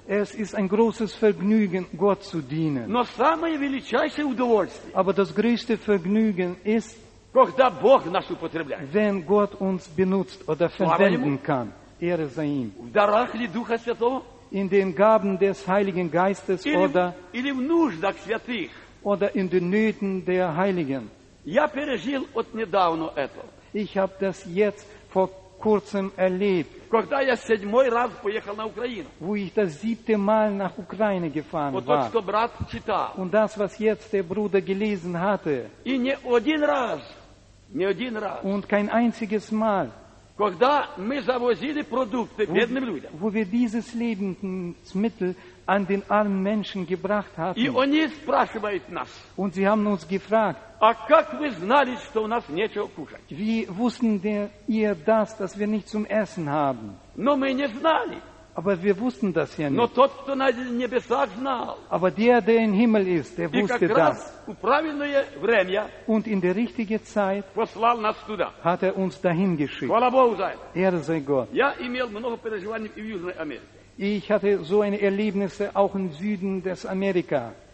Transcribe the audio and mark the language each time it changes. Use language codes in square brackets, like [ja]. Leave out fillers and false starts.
[de] Es ist ein großes Vergnügen, Gott zu dienen. [ru] Но самое величайшее удовольствие, [de] aber das größte Vergnügen ist, [ru] когда Бог нас употребляет, [de] wenn Gott uns benutzt oder verwenden kann. Ehre sei ihm. [ru] В дарах ли Духа Святого? [de] In den Gaben des Heiligen Geistes [ru] или в нуждах святых? [de] Oder in den Nöten der Heiligen. [ru] Я пережил от недавно это. [de] Ich habe das jetzt vor kurzem erlebt. [ru] Когда я седьмой раз поехал на Украину. [de] Wo ich das siebte Mal nach Ukraine gefahren [ru] war. Вот то, что брат читал. [de] Und das, was jetzt der Bruder gelesen hatte. [ru] И не один раз. Не один раз. [de] Und kein einziges Mal. [ru] Когда мы завозили продукты бедным людям. [de] Wo wir dieses Lebensmittel an den armen Menschen gebracht hatten. [ru] И они спрашивают нас. [de] Und sie haben uns gefragt. [ru] А как вы знали, что у нас нечего кушать? [de] Wie wussten ihr das, dass wir nichts zum Essen haben? [ru] Но мы не знали. [de] Aber wir wussten das ja nicht. [ru] Но тот, кто на небесах знал. [de] Aber der im Himmel ist, der wusste das. [ru] И как раз у правильное время. [de] Und in der richtigen Zeit. [ru] Послал нас туда. [de] Hat uns dahin geschickt. [ru] Хвала Богу за это. [de] Ehre sei Gott. [ru] Я имел много переживаний и в Южной Америке. [de] Ich hatte so eine Erlebnisse auch im Süden des Amerika.